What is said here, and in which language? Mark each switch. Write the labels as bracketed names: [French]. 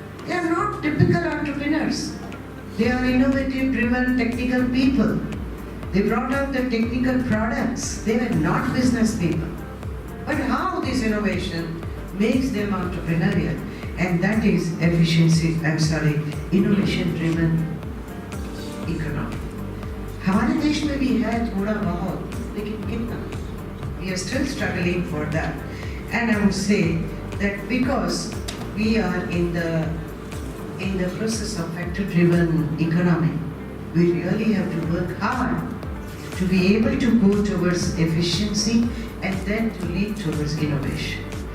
[English] They are not typical entrepreneurs. They are innovative driven technical people. They brought out the technical products. They were not business people. But how this innovation makes them entrepreneurial, and that is innovation driven economy. [Hindi] हमारे देश में भी है थोड़ा बहुत, लेकिन कितना? [English] We are still struggling for that. And I would say that because we are in the process of factor-driven economy, we really have to work hard to be able to go towards efficiency and then to lead towards innovation.